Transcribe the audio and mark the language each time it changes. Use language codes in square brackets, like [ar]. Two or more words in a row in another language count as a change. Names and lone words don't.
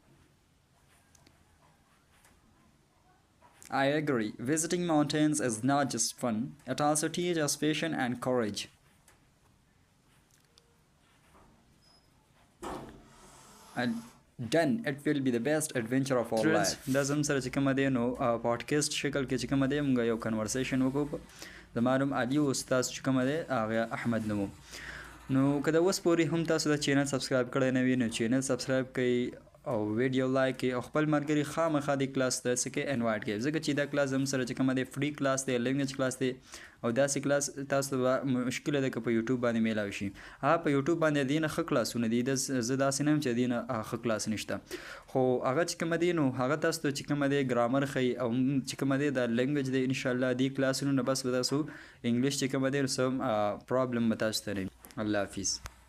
[en] I agree. Visiting mountains is not just fun, it also teaches us patience and courage. And done, it will be the best adventure of our life. [ps] دا زم سره چې کومه دی نو پادکاسټ شکل کې چې کومه دی موږ یو کنورسیشن وکړو د معلوم علي او استاد چې کومه دی هغه احمد نوم نو که د اوس پورې هم تاسو د چینل سبسکرایب کړی نه وي نو [en] channel subscribe [ps] کړئ او [en] video like [ps] کړئ او خپل ملګري خامخا د کلاس ته څه کې انوایټ کړئ ځکه چې دا کلاس زم سره چې کومه دی [en] free class [ps] دی [en] language class [ps] دی او داسې کلاس تاسو ته مشکله ده که په یوټیوب باندې میلاوي شي په یوټیوب باندې دي نه ښه کلاسونه دي زه داسې نه یم چې دي نه ښه کلاس نشته خو هغه چې کومه دی نو هغه تاسو ته چې کومه دی ګرامر ښیي او چې کومه دی دا لینګویج دی انشاءالله دې کلاسونو نه بس به تاسو انګلیش چې کومه دی نو څه پرابلم به تاسو ته نه وي الله حافظ